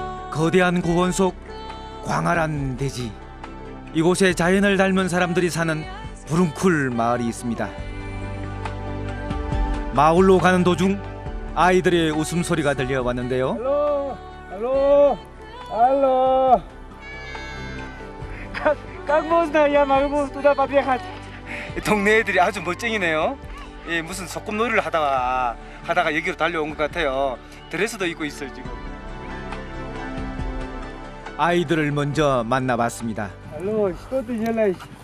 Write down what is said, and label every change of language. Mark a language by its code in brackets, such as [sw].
[ko] 거대한 고원 속 광활한 대지, 이곳에 자연을 닮은 사람들이 사는 부릉쿨 마을이 있습니다. 마을로 가는 도중 아이들의 웃음소리가 들려왔는데요. [en] 할로, 할로. [ru] Как можно я могу туда побегать? [ko] 동네 애들이 아주 멋쟁이네요. 예, 무슨 소꿉놀이를 하다가 여기로 달려온 것 같아요. 드레스도 입고 있어요 지금. 아이들을 먼저 만나봤습니다. [ru] Алло, что ты делаешь?